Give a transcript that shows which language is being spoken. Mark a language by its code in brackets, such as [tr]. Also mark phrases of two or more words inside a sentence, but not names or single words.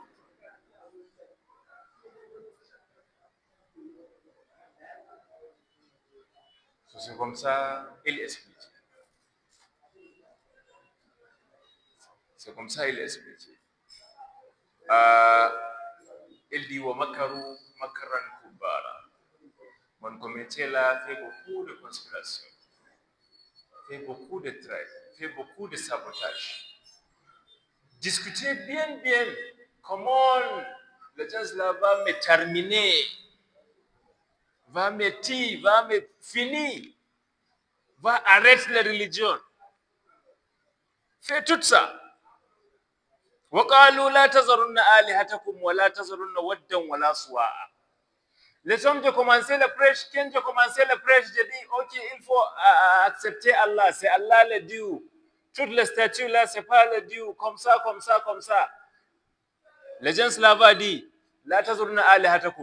[fr] C'est comme ça, il explique. C'est comme ça, il explique. Il dit [ar] ومكروا مكرا كبارا. [fr] Mon comité là fait beaucoup de conspirations, fait beaucoup de traits, fait beaucoup de sabotage. Discutez bien, bien comment le gens là va me terminer, va me tuer, va me finir, va arrêter la religion. Fait tout ça. [ar] وقالوا لا تذرن آلهتكم ولا تذرن ودا ولا سواعا. [fr] Les hommes de commencer le prêche, quand j'ai commencé le prêche, j'ai dit, ok, il faut accepter Allah, c'est Allah le Dieu. Toutes les statues là, c'est pas le Dieu, comme ça, comme ça, comme ça. Les gens là va dire, [ar] لا تذرن آلهتكم.